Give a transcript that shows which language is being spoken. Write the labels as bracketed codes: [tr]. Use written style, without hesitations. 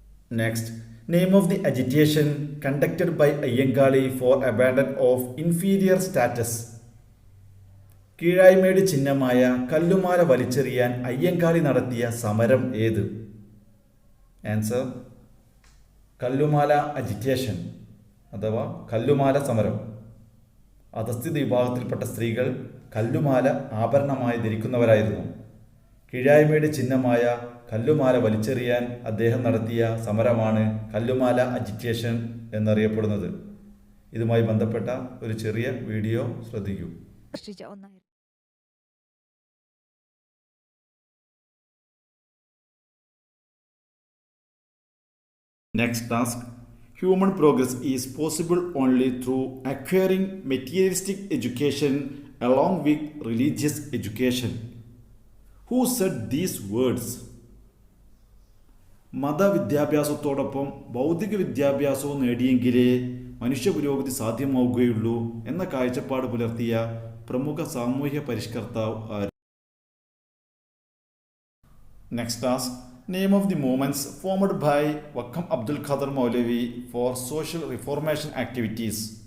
[en] Next, name of the agitation conducted by Ayyankali for abandon of inferior status. [ml] കീഴായ്മയുടെ ചിഹ്നമായ കല്ലുമാല വലിച്ചെറിയാൻ അയ്യങ്കാളി നടത്തിയ സമരം ഏത്? [en] answer [ml] കല്ലുമാല agitation അഥവാ കല്ലുമാല സമരം. അധസ്ഥിത വിഭാഗത്തിൽപ്പെട്ട സ്ത്രീകൾ കല്ലുമാല ആഭരണമായി ധരിക്കുന്നവരായിരുന്നു. കീഴായ്മയുടെ ചിഹ്നമായ കല്ലുമാല വലിച്ചെറിയാൻ അദ്ദേഹം നടത്തിയ സമരമാണ് കല്ലുമാല അജിറ്റേഷൻ എന്നറിയപ്പെടുന്നത്. ഇതുമായി ബന്ധപ്പെട്ട ഒരു ചെറിയ വീഡിയോ ശ്രദ്ധിക്കൂ. [en] Next task. Human progress is possible only through acquiring materialistic education along with religious education. Who said these words? [ml] മതവിദ്യാഭ്യാസത്തോടൊപ്പം ഭൗതിക വിദ്യാഭ്യാസവും നേടിയെങ്കിലേ മനുഷ്യ പുരോഗതി സാധ്യമാവുകയുള്ളൂ എന്ന കാഴ്ചപ്പാട് പുലർത്തിയ പ്രമുഖ സാമൂഹ്യ പരിഷ്കർത്താവ് ആര്? [en] Next task. Name of the movements formed by Vakkom Abdul Khader Maulavi for social reformation activities.